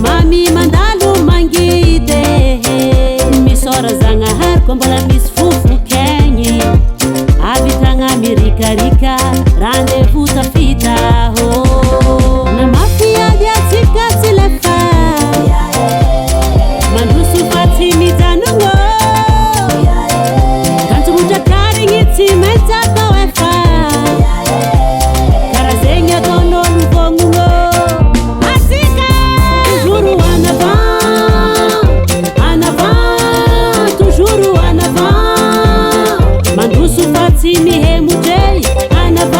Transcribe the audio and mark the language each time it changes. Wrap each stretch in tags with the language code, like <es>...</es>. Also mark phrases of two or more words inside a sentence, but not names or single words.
<mg>Ami mandalo mangide misora zanahary koa mbola misy fofo kegny avy tagna mirikarika rendez-vous tafita na mafiady atsika tsy lefa mandroso fa tsy mijanogno kanjomotra karigny tsy maintsy atao efa karaha zegny ataon'olo vognogno atsika</mg> <fr>toujours en avant toujours en avant</fr> <mg>mandroso fa tsy mihemotray en</mg>